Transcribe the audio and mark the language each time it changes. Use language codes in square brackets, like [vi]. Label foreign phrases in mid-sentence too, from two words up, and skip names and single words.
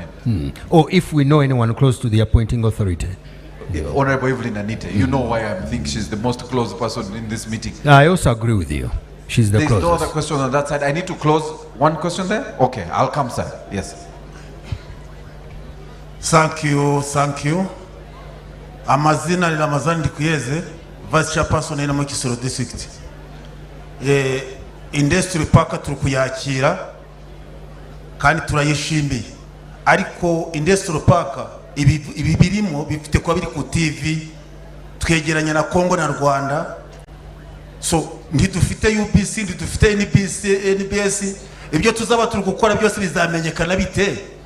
[en] Or if we know anyone close to the appointing authority. Honorable Evelyn Anita, you know why I think she's the most close person in this meeting. I also agree with you. She's the There's closest. no other question on that side. I need to close one question there? Okay, I'll come, sir. Yes. Thank you, thank you. [rw] Amazina ni Ramazani Kigezi, [en] Vice Chairperson in Kisoro District. Industry park [rw] turukuyakira kandi turayishimiye. Ariko [en] industry park [rw] ibi birimo bifite kwa biri ku TV twegeranya na Kongo na Rwanda. So ntidufite UBC, ntidufite NBS, ibyo tuzaba turi gukora byose bizamenyekana bite?